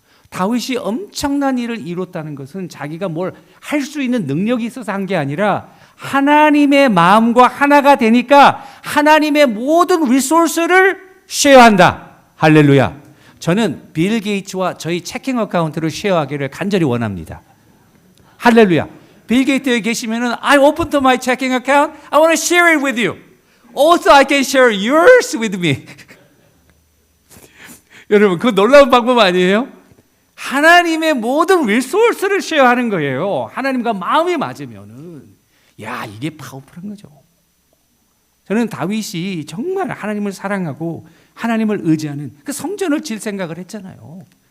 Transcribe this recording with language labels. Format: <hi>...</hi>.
<ko>다윗이 엄청난 일을 이뤘다는 것은 자기가 뭘 할 수 있는 능력이 있어서 한 게 아니라 하나님의 마음과 하나가 되니까 하나님의 모든 리소스를 쉐어한다. 할렐루야. 저는 빌 게이츠와 저희 체킹 어카운트를 쉐어하기를 간절히 원합니다. 할렐루야. 빌 게이츠에 계시면은</ko> <en>I open to my checking account. I want to share it with you. Also I can share yours with me.</en> <ko>여러분, 그거 놀라운 방법 아니에요? 하나님의 모든 리소스를 쉐어하는 거예요. 하나님과 마음이 맞으면은, 야, 이게 파워풀한 거죠. 저는 다윗이 정말 하나님을 사랑하고 하나님을 의지하는 그 성전을 질 생각을 했잖아요.</ko>